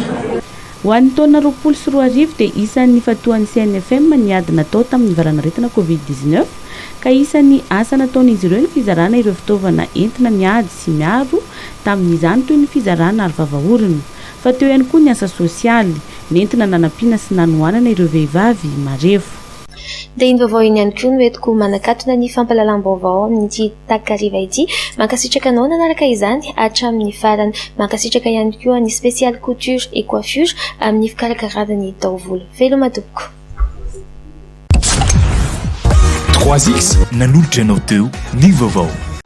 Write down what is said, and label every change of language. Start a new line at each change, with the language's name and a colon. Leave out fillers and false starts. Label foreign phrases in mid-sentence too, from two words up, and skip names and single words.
Malagasy: Ho an'ny taona 2024 dia isan'ny fatoan'ny CNFM ny ady natao tamin'ny varanaretina Covid-19 ka isan'ny asa nataon'izy ireo ny fizarana ireo fitaovana entina miady sy miaro tamin'izany toy ny fizarana ary vavaorona fa teo ihany koa ny asa sosialy nentina nanampiana sy nanoanana ireo vehivavy marefo. Dia iny vaovao iny ihany koa no entiko manakatona ny fampalalam-baovao amin'ity takariva ity. Mankasitraka anao nanaraka izany hatramin'ny farany. Mankasitraka ihany koa ny
French: spécial couture et coiffure
Malagasy: amin'ny fikarakarana ny taovolo. Veloma tompoko. 3X nanolotra anao teo ny vaovao.